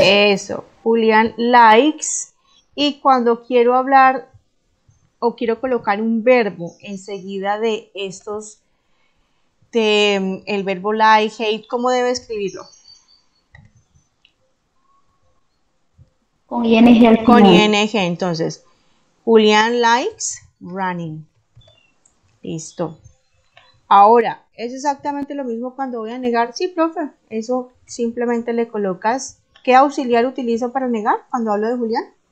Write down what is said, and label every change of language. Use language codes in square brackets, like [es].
[es] Eso, [en] Julián likes. [es] Y cuando quiero hablar o quiero colocar un verbo enseguida de estos, el verbo like, hate, ¿cómo debo escribirlo? Con ing al Con final. [en] ing, [es] entonces, [en] Julián likes running. [es] Listo. Ahora, ¿es exactamente lo mismo cuando voy a negar? Sí, profe, eso simplemente le colocas. ¿Qué auxiliar utilizo para negar cuando hablo de Julián?